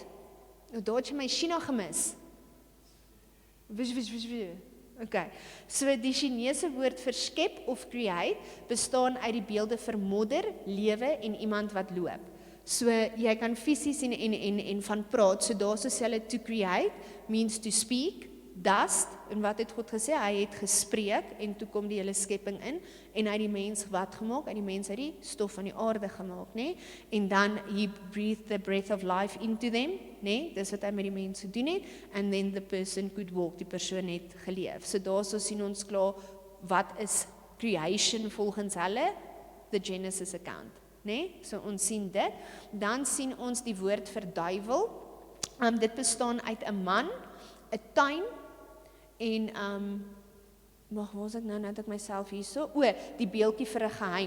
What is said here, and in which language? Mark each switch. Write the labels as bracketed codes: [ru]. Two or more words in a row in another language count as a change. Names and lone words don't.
[af] Daar het jy my China gemis. Okay, so die Chinese woord vir skep of create bestaan uit die beelde vir modder, lewe en iemand wat loop. So jy kan fisies en van praat, so daar sê hulle [en] to create means to speak, dust, [af] en wat het God gesê? Hy het gespreek, en toe kom die hele skepping in, en hy het die mens wat gemaak? Hy het die mens uit die stof van die aarde gemaak, nee? En dan [en] he breathed the breath of life into them, [af] nee? Dis wat hy met die mens gedoen het, [en] and then the person could walk, [af] die persoon het geleef. So daar so sien ons klaar, wat is creation volgens hulle? [en] The Genesis account, [af] nee? So ons sien dit, dan sien ons die woord vir duiwel, dit bestaan uit 'n man, 'n tuin, en, waar was ek nou, het ek myself hierso, die beeldjie vir 'n geheim,